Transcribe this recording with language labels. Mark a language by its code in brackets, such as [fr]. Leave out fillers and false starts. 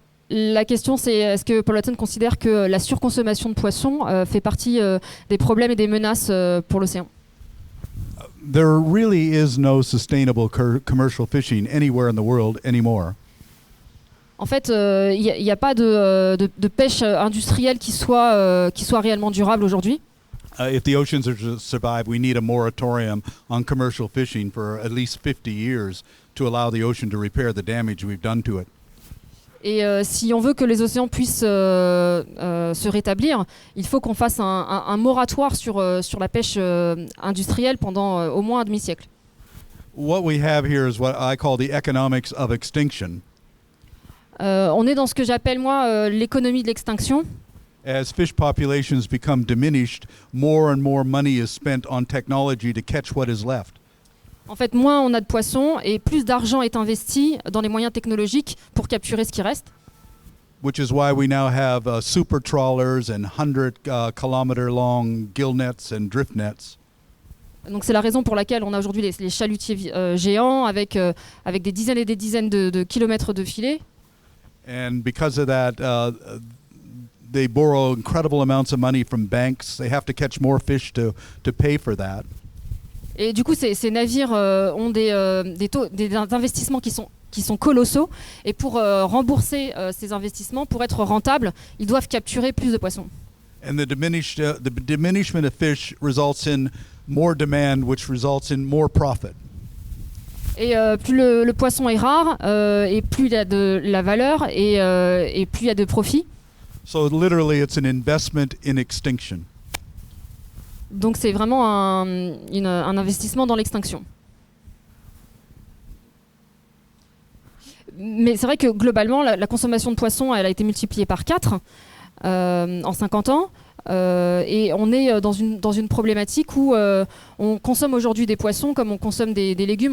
[fr] La question, c'est est-ce que Paul Watson considère que la surconsommation de poissons fait partie des problèmes et des menaces pour l'océan? [en] There really is no sustainable commercial fishing anywhere in the world anymore. [fr] En fait, il n'y a pas de pêche industrielle qui soit réellement durable aujourd'hui. [en] If the oceans are to survive, we need a moratorium on commercial fishing for at least 50 years to allow the ocean to repair the damage we've done to it. [fr] Et si on veut que les océans puissent se rétablir, il faut qu'on fasse un moratoire sur la pêche industrielle pendant au moins un demi-siècle. [en] What we have here is what I call the economics of extinction. [fr] On est dans ce que j'appelle moi l'économie de l'extinction. [en] As fish populations become diminished, more and more money is spent on technology to catch what is left. [fr] En fait, moins on a de poissons et plus d'argent est investi dans les moyens technologiques pour capturer ce qui reste. [en] Which is why we now have super trawlers and 100-kilometer long gill nets and drift nets. [fr] Donc c'est la raison pour laquelle on a aujourd'hui les chalutiers géants avec des dizaines et des dizaines de kilomètres de filets. [en] And because of that, they borrow incredible amounts of money from banks. They have to catch more fish to pay for that. [fr] Et du coup, ces navires ont des investissements qui sont colossaux. Et pour rembourser ces investissements, pour être rentables, ils doivent capturer plus de poissons. [en] And the diminishment of fish results in more demand, which results in more profit. [fr] Et plus le poisson est rare, et plus il a de la valeur, et plus il y a de profit. [en] So literally, it's an investment in extinction. [fr] Donc c'est vraiment un investissement dans l'extinction. Mais c'est vrai que globalement, la consommation de poissons, elle a été multipliée par 4 en 50 ans. Et on est dans une problématique où on consomme aujourd'hui des poissons comme on consomme des légumes.